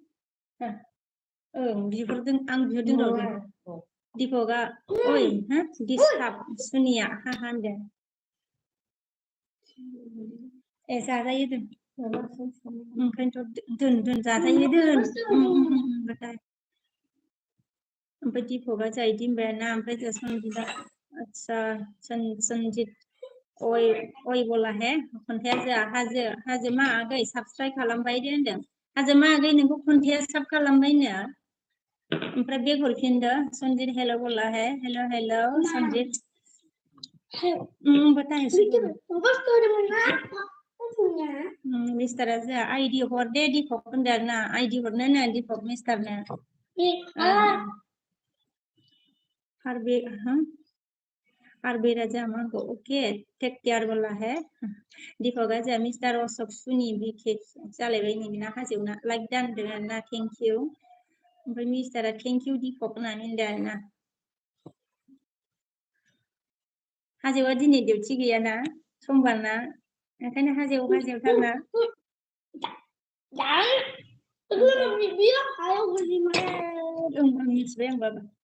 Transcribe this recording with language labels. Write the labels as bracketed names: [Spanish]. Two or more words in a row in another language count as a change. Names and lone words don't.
[Bodo] बिहरदों आं बिहरदों र' दीपकआ ओइ हा डिस्टार्ब सुनिया हा होनदों ए जाजायो दोन ओंखायनोथ' दोन जाजायो दोन ओमफ्राय दीपकआ जाहै दिनबायाना ओमफ्राय जों सनजितआ आदसा सनजित अय [Hindi] बोला है [Bodo] खन्थाइया जोंहा हाजो मा आगै साबसक्राइब खालामबाय दे होनदों हाजो मा आगै नोंखौ खन्थाइया साब खालामबायनो ओमफ्राय बेग हरफिनदो सनजित हेल' [Hindi] बोला है [Bodo] हेल' सनजित बताए मिस्टारा जोंहा आइडि हर दे दीपक होनदों आरोना आइडि हरनो नो दीपक मिस्टारनो आरबेरा जोंहा मांगौ [English] okay take care [Hindi] बोला है [Bodo] दीपकआ जोंहा मिस्टार अशोक सुनि बिके जालायबाय नोंना हाजोआवना लाइक दानदों आरोना [English] thank you [Bodo] ओमफ्राय मिस्टारा [English] thank you [Bodo] दीपक होननानै होनदों आरोना हाजोआ दिनै डिउटि गैयाना समबारना ओंखायनो हाजोआवथारना मिथिबाय आंबाबो